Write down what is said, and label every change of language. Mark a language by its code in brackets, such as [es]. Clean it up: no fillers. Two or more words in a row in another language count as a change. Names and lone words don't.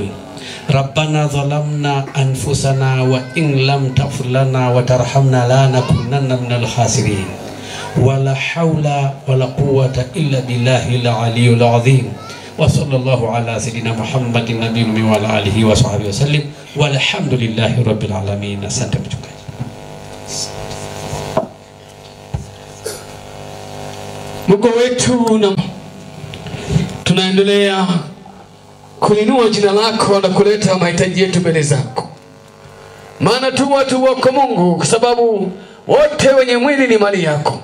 [ar] ربنا ظلمنا أنفسنا وإن لم تغفر لنا وترحمنا لنكونن من الخاسرين. ولا حول ولا قوة إلا بالله العلي العظيم. وصلى الله على سيدنا محمد النبي الأمي وعلى آله وصحبه وسلم والحمد لله رب العالمين. [sw] Asante mchungaji. Mungu wetu, na tunaendelea kuinua jina lako na kuleta mahitaji yetu mbele zako, maana tu watu wako Mungu, kwa sababu wote wenye mwili ni mali yako.